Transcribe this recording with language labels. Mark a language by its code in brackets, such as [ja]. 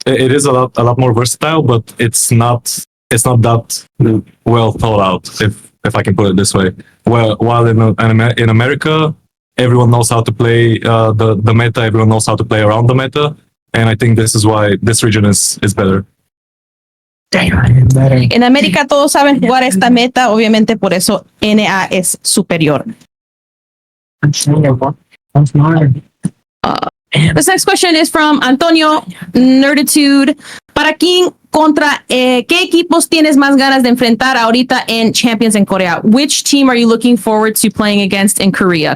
[en] It is a lot more versatile, but it's not that well thought out, if I can put it this way. While in America, everyone knows how to play the meta. Everyone knows how to play around the meta, and I think this is why this region is better. [es] En América todos saben jugar esta meta, obviamente por eso NA es superior. [en] This next question is from Antonio Nerditude. [es] Para King, contra qué equipos tienes más ganas de enfrentar ahorita en Champions en Corea? [en] Which team are you looking forward to playing against in Korea?